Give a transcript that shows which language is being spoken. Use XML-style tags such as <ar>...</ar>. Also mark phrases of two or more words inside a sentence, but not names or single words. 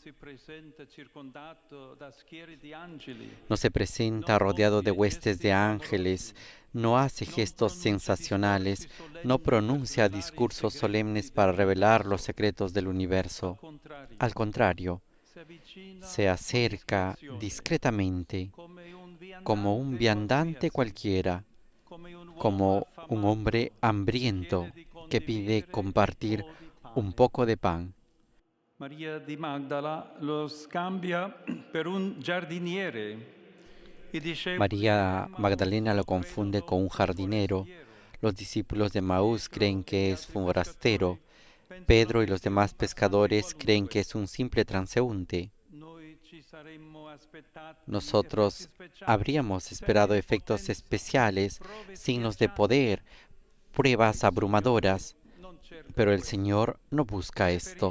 <es>No se presenta rodeado de huestes de ángeles, no hace gestos sensacionales, no pronuncia discursos solemnes para revelar los secretos del universo. Al contrario, se acerca discretamente, como un viandante cualquiera, como un hombre hambriento que pide compartir un poco de pan.</es> <it>Maria di Magdala lo scambia per un giardiniere.</it> <es>María Magdalena lo confunde con un jardinero. Los discípulos de Maús creen que es forastero. Pedro y los demás pescadores creen que es un simple transeúnte. Nosotros habríamos esperado efectos especiales, signos de poder, pruebas abrumadoras, pero el Señor no busca esto.</es>